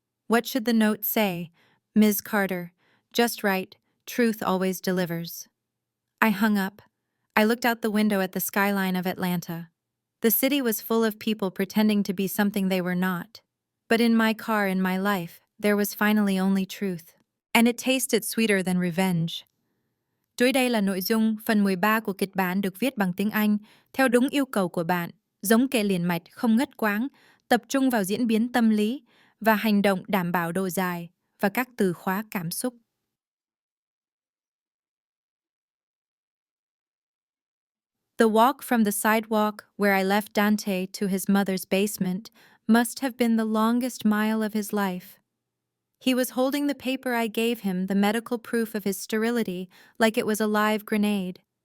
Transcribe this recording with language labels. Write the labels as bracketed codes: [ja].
[en] What should the note say? Ms. Carter, just right, truth always delivers. I hung up. I looked out the window at the skyline of Atlanta. The city was full of people pretending to be something they were not. But in my car, in my life, there was finally only truth. And it tasted sweeter than revenge. [vi] Dưới đây là nội dung phần 13 của kịch bản được viết bằng tiếng Anh, theo đúng yêu cầu của bạn. giống kệ liền mạch không ngắt quãng, tập trung vào diễn biến tâm lý và hành động đảm bảo độ dài và các từ khóa cảm xúc. [en] The walk from the sidewalk where I left Dante to his mother's basement must have been the longest mile of his life. He was holding the paper I gave him, the medical proof of his sterility, like it was a live grenade.